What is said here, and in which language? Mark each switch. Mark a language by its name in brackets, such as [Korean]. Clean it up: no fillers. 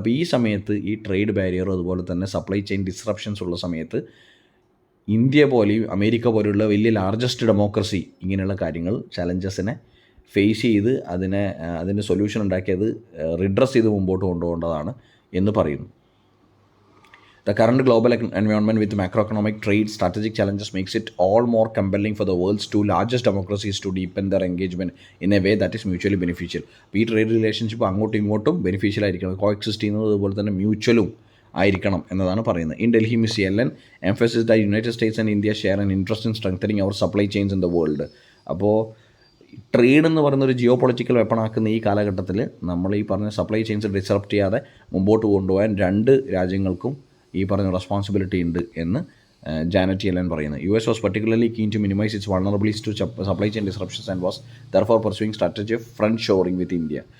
[Malayalam] അപ്പോൾ ഈ സമയത്ത് ഈ ട്രേഡ് ബാരിയറും അതുപോലെ തന്നെ സപ്ലൈ ചെയിൻ ഡിസ്റപ്ഷൻസ് ഉള്ള സമയത്ത് ഇന്ത്യ പോലെയും അമേരിക്ക പോലെയുള്ള വലിയ ലാർജസ്റ്റ് ഡെമോക്രസി ഇങ്ങനെയുള്ള കാര്യങ്ങൾ ചലഞ്ചസിനെ ഫേസ് ചെയ്ത് അതിൻ്റെ സൊല്യൂഷൻ ഉണ്ടാക്കി അത് റിഡ്രസ് ചെയ്ത് മുമ്പോട്ട് കൊണ്ടുപോകേണ്ടതാണ് എന്ന് പറയുന്നു. [English] The current global environment with macroeconomic trade strategic challenges makes it all more compelling for the world's two largest democracies to deepen their engagement in a way that is mutually beneficial. [Malayalam] ഈ trade relationship അങ്ങോട്ടും ഇങ്ങോട്ടും beneficial ആയിരിക്കണം, coexist ചെയ്യുന്നത് അതുപോലെ തന്നെ മ്യൂച്വലും ആയിരിക്കണം എന്നതാണ് പറയുന്നത്. [English] In Delhi Miss Yellen emphasized that United States and India share an interest in strengthening our supply chains in the world. [Malayalam] അപ്പോൾ ട്രേഡ് എന്ന് പറയുന്ന ഒരു ജിയോ പൊളിറ്റിക്കൽ വെപ്പണാക്കുന്ന ഈ കാലഘട്ടത്തിൽ നമ്മൾ ഈ പറഞ്ഞ സപ്ലൈ ചെയിൻസ് ഡിസ്റപ്റ്റ് ചെയ്യാതെ മുമ്പോട്ട് കൊണ്ടുപോകാൻ രണ്ട് രാജ്യങ്ങൾക്കും ഈ പറഞ്ഞ റെസ്പോൺസിബിലിറ്റി ഉണ്ട് എന്ന് ജാനറ്റ് യെല്ലൻ പറയുന്നത്. [English] US was particularly keen to minimize its vulnerabilities to supply chain disruptions and was therefore pursuing strategy of front shoring with India.